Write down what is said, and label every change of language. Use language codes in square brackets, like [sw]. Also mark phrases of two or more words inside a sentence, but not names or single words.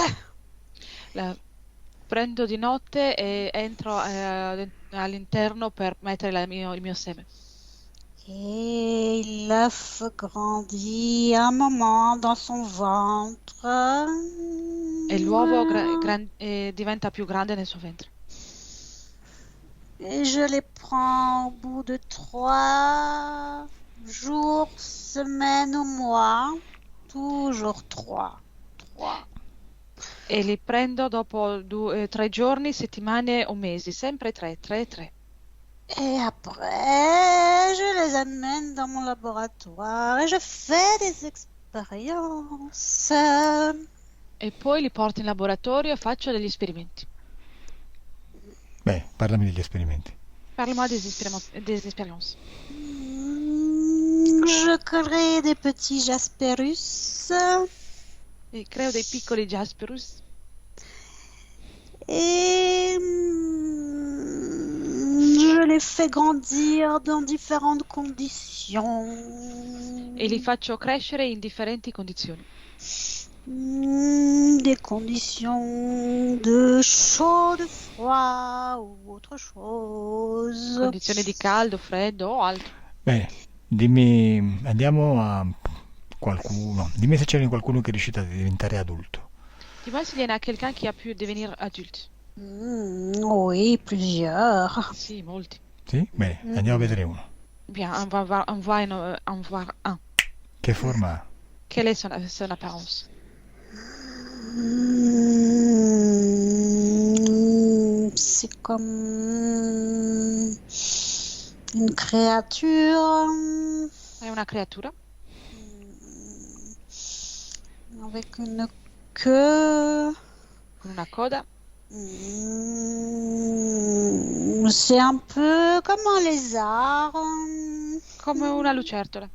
[it] La prendo di notte e entro all'interno per mettere il mio seme. [fr] Et l'œuf grandit un moment dans son ventre. [it] E l'uovo diventa più grande nel suo ventre. [fr] Et je les prends au bout de 3 jours, semaines ou mois. Toujours 3. [it] E li prendo dopo 3 giorni, settimane o mesi, sempre 3. [fr] Et après, je les amène dans mon laboratoire et je fais des expériences. [it] E poi li porto in laboratorio e faccio degli esperimenti. Beh, parlami degli esperimenti. [fr] Parle-moi des expériences. Je crée des petits Jasperus [it] E creo dei piccoli Jasperus [fr] et je les fais grandir dans différentes conditions. [it] e li faccio crescere in differenti condizioni. [fr] Des conditions de chaud, de froid ou autre chose. [it] Condizioni di caldo, freddo o altro. Bene, dimmi, andiamo a qualcuno. Dimmi se c'è qualcuno che è riuscito a diventare adulto. [fr] Dis-moi s'il y en a quelqu'un qui a pu devenir adulte. Oui, plusieurs. [it] Sì, molti. Sì? Bene, andiamo a vedere uno. [fr] Bien, on va voir un. [it] Che forma ha? [fr] Quelle est son apparence? C'est comme une créature [it] È una creatura [fr] avec une queue. [it] con una coda. [fr] C'est un peu comme un lézard. [it] Come una lucertola.